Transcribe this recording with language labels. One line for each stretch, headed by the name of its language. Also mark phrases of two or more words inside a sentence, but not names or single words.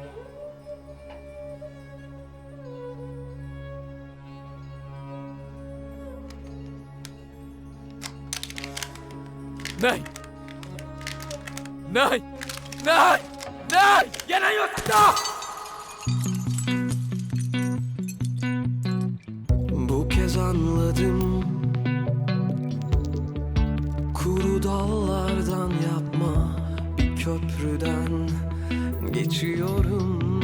Hindi: नहीं नहीं नहीं नहीं, ये नहीं हो सकता।
Turkish: Bu kez anladım, kuru dallardan yapma, bir köprüden geçiyorum.